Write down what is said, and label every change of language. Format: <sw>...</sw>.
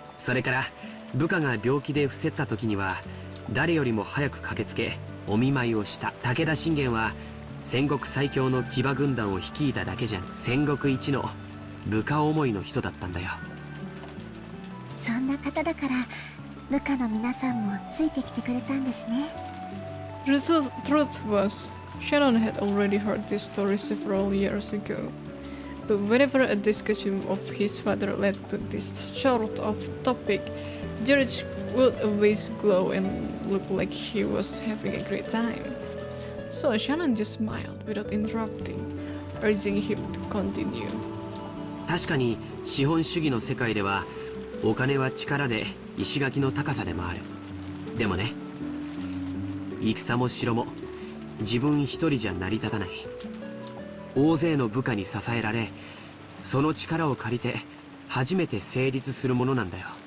<ja>それから部下が病気で伏せった時には誰よりも早く駆けつけお見舞いをした。武田信玄は戦国最強の騎馬軍団を率いただけじゃん、戦国一の部下思いの人だったんだよ。そんな方だから部下の皆さんもついてきてくれたんですね。</ja> <en>The truth was, Shannon had already heard this story several years ago. But whenever a discussion of his father led to this sort of topic, George would always glow and look like he was having a great time. So Shannon just smiled without interrupting, urging him to continue.</en> <ja>確かに資本主義の世界ではお金は力で石垣の高さでもある。でもね、戦も城も自分一人じゃ成り立たない。大勢の部下に支えられ、その力を借りて初めて成立するものなんだよ。</ja>